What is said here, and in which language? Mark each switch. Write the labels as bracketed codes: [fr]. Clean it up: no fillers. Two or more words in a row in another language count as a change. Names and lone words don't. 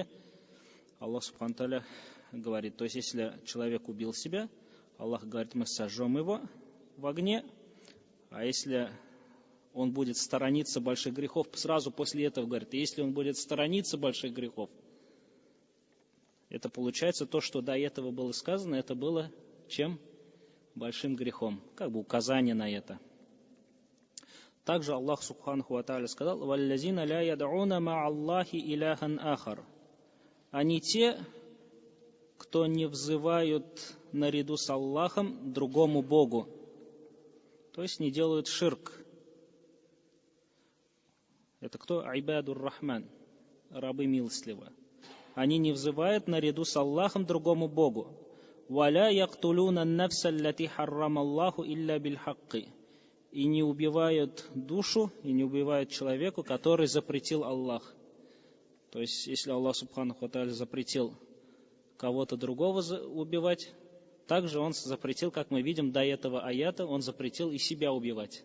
[ru] Аллах [ar] سبحانه تعالى [ru] говорит, то есть если человек убил себя, Аллах говорит, мы сожжем его в огне, а если он будет сторониться больших грехов, сразу после этого говорит, если он будет сторониться больших грехов, это получается то, что до этого было сказано, это было чем? Большим грехом. Как бы указание на это. Также Аллах [ar] سبحانه وتعالى [ru] сказал: [ar] «والذين لا يدعون مع الله إلها آخر». [ru] Они те, кто не взывают наряду с Аллахом другому Богу. То есть не делают ширк. Это кто? [ar] عباد الرحمن, [ru] рабы милостливого. Они не взывают наряду с Аллахом другому Богу. [ar] «ولا يقتلون النفس التي حرم الله إلا بالحق». [ru] И не убивают душу, и не убивают человеку, который запретил Аллах. То есть, если Аллах [ar] سبحانه وتعالى [ru] запретил кого-то другого убивать, также Он запретил, как мы видим до этого аята, Он запретил и себя убивать.